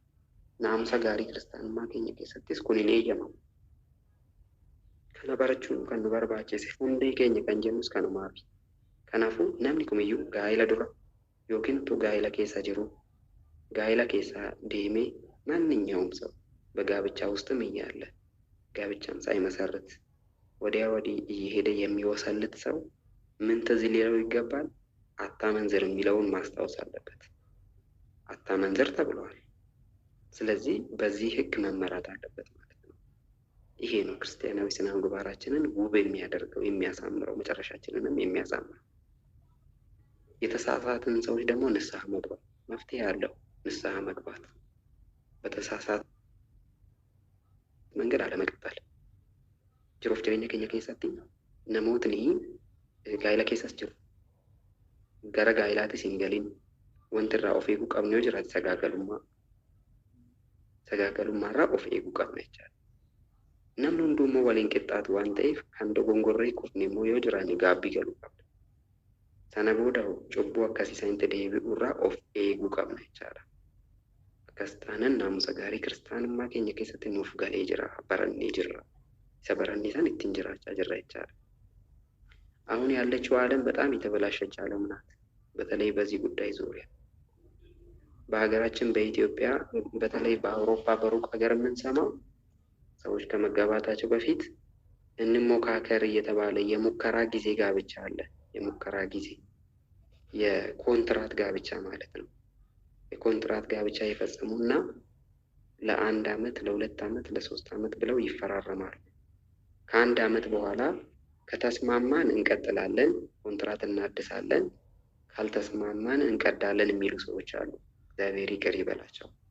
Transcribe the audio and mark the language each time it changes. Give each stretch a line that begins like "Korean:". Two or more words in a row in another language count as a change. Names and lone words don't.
Oromo: Naamusa gaarii kiristaanummaa keenya keessattis kun hin eeyyamamu. Kana barachuun kan nu barbaachise hundee keenya kan jennus kanumaafi. Kanaafuu namni kamiyyuu gaa'ila dura yookiin utuu gaa'ila keessa jiru gaa'ila keessa deemee
Amharic: ማንኛውም ሰው በጋብቻ ውስጥም እያለ ጋብቻም ሳይመሰርት ወዲያ ወዲህ እየሄደ የሚወሰልት ሰው ምን ትዝ ሊለው ይገባል? አታመንዝር የሚለውን ማስታወስ አለበት። አታመንዝር ተብሏል። ስለዚህ በዚህ ሕግ መመራት አለበት ማለት ነው። ይሄ ነው ክርስቲያናዊ ስነ ምግባራችንን ውብ የሚያደርገው የሚያሳምረው፣ መጨረሻችንንም የሚያሳምረው። የተሳሳትን ሰዎች ደግሞ ንስሐ መግባት መፍትሄ አለው። ንስሐ መግባት፣ በተሳሳተ መንገድ አለመቀጠል።
Oromo: jiruuf jireenya keenya keessatti namootni gaa'ila keessas jiru, gara gaa'ilaattis hin galin, wanti irraa of eeguu qabnu yoo jiraate sagaagalummaarraa of eeguu qabna jechaadha. Namni hundummoo waliin qixxaatu waan ta'eef kan dogongorree qofni immoo yoo jiraanne gaabbii galuu qabna. Sana booda cubbuu akkasii sanitti deebi'uurraa of eeguu qabna jechaadha. Akkas taanaan naamusa gaarii kiristaanummaa keenya keessatti nuuf galee jira, barannee jirra. isa barannee san ittiin jiraachaa jirra jechaadha።
Amharic: አሁን ያለችው ዓለም በጣም የተበላሸች ዓለም ናት። በተለይ በዚህ ጉዳይ ዙሪያ በሀገራችን በኢትዮጵያ በተለይ በአውሮፓ በሩቅ ሀገር የምንሰማው ሰዎች ከመጋባታቸው በፊት እንሞካከር እየተባለ የሙከራ ጊዜ ጋብቻ አለ። የሙከራ ጊዜ የኮንትራት ጋብቻ ማለት ነው። የኮንትራት ጋብቻ ይፈጽሙና ለአንድ አመት፣ ለሁለት አመት፣ ለሶስት አመት ብለው ይፈራረማሉ። ከአንድ አመት በኋላ ከተስማማን እንቀጥላለን፣ ኮንትራት እናድሳለን፣ ካልተስማማን እንቀዳለን የሚሉ ሰዎች አሉ። እግዚአብሔር ይቅር ይበላቸው።